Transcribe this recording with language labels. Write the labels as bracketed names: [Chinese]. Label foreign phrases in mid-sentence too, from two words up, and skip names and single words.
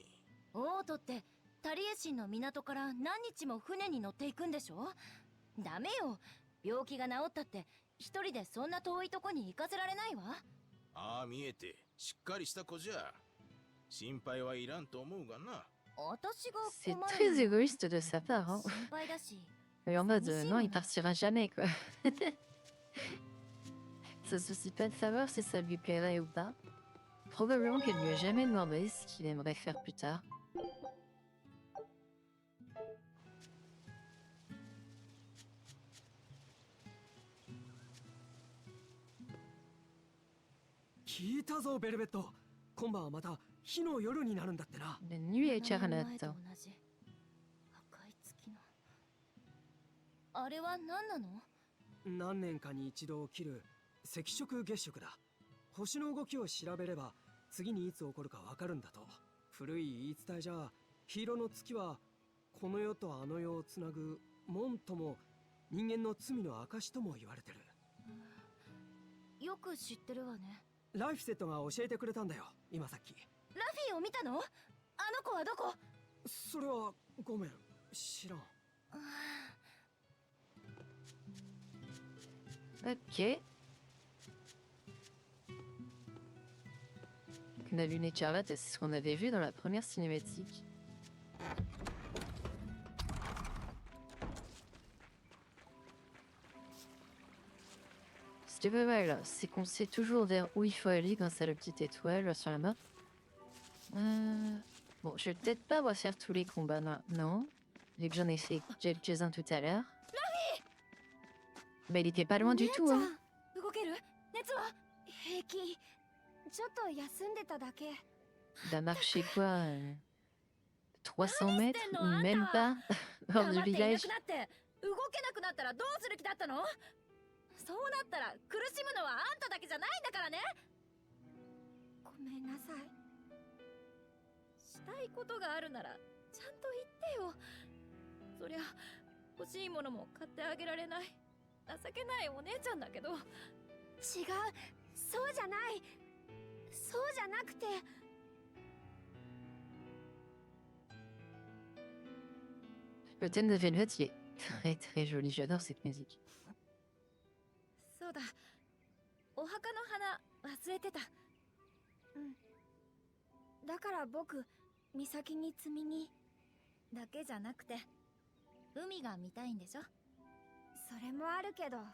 [Japanese] オートってタリエシンの港から何日も船に乗っていくんでしょ？ダメよ。病気が治ったって一人でそんな遠いとこに行かせられないわ。ああ見えてしっかりした子じゃ。心配はいらんと思うがな。私が [French] C'est [Japanese] 困る [French] très [Japanese] の。 [French] égoïste de sa part, hein. [Japanese] 心配だし。 [French] Et en mode, non, il partira jamais, quoi. Ça se soucie pas de savoir si ça lui plairait ou pas. Probablement qu'elle lui a jamais demandé ce qu'il aimerait faire plus tard. [Japanese] 聞いたぞベルベット。今晩はまた火の夜になるんだってな。 [French] La nuit est [Japanese] 7 年前 [French] écarlate. [Japanese] と同じ赤い月の。あれは何なの？何年かに一度起きる赤色月食だ。星の動きを調べれば次にいつ起こるかわかるんだと。古い言い伝えじゃ、黄色の月はこの世とあの世をつなぐ門とも人間の罪の証とも言われてる。よく知ってるわね。ライフセットが教えてくれたんだよ、今さっき。ラフィーを見たの？あの子はどこ？それはごめん、知らん。 [French] Ok. Donc, la lune écarlate, c'est ce qu'on avait vu dans la première cinématique. C'était pas mal, c'est qu'on sait toujours vers où il faut aller grâce à la petite étoile sur la map. Bon, je vais peut-être pas refaire tous les combats maintenant, vu que j'en ai fait quelques-uns tout à l'heure. Bah, il était pas loin du tout, hein. [Japanese] 動ける？熱は？平気。ちょっと休んでただけ。 [French] Il a marché quoi 300 mètres ou même pas hors [Japanese] 黙 [French] du [Japanese] っていな [French] village. [Japanese] くなって動けなくなったらどうする気だったの？そうなったら苦しむのはあんただけじゃないんだからね。ごめんなさい。したいことがあるならちゃんと言ってよ。そりゃ欲しいものも買ってあげられない情けないお姉ちゃんだけど。違う、そうじゃない。そうじゃなくて。 [French] Le thème de Velvet, il est très très joli, j'adore cette musique. [Japanese] そうだ、お墓の花忘れてた。だから僕、岬に積みに。だけじゃなくて海が見たいんでしょ。それもあるけど。